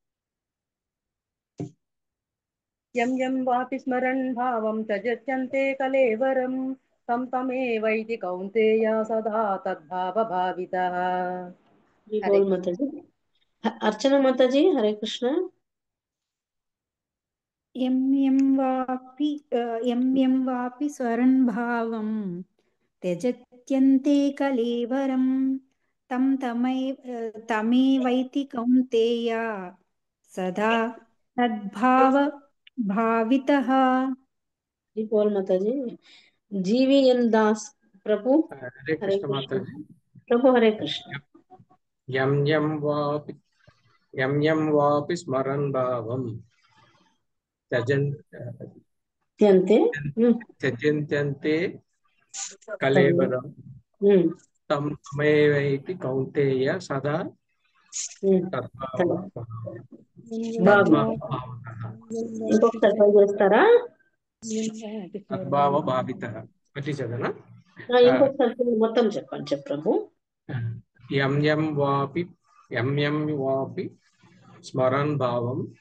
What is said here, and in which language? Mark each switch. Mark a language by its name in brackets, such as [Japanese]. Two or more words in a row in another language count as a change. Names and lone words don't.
[Sanskrit] యం యం వాపి స్మరన్ భావం త్యజ్యంతే కలేవరం తం తమేవైతి కౌంతేయ సదా తద్భావ భావితః. [Hindi] हरि बोल माताजी। अर्चना माताजी हरे कृष्ण. [Sanskrit] यं यं वापि स्वरन् भावं त्यजत्यन्ते कलेवरं तमेवैति कौन्तेय सदा तद्भाव भावितः. [Hindi] हरि बोल माताजी. जीवीएन दास प्रभु [Sanskrit] हरे हरे कृष्ण कृष्ण. [Hindi] माताजी. प्रभु हरे कृष्ण. [Sanskrit] यम यम वापि स्मरन् भावं त्यजन्त्यन्ते कलेवरं तं तमेवैति कौन्तेय सदा [Telugu] ఇంకొకసారి ట్రై చేస్తారా? [Sanskrit] తద్భావ భావితః. [Telugu] అది చదవనా? ఇంకొకసారి మొత్తం చెప్పండి ప్రభు. [Sanskrit] యం యం వాపి స్మరన్ భావం